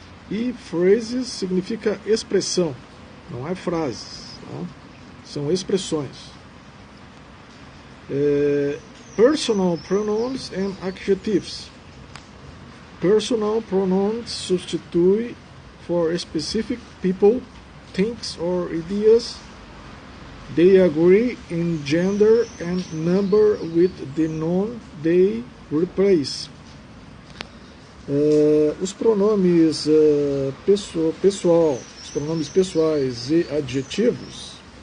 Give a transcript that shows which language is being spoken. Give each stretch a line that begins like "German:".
Portuguese: E phrases significa expressão, não é frases, tá? São expressões.
English: Personal pronouns and adjectives. Personal pronouns substitute for specific people, things or ideas. They agree in gender and number with the noun they replace.
Portuguese: Os pronomes pessoal, os pronomes pessoais e adjetivos.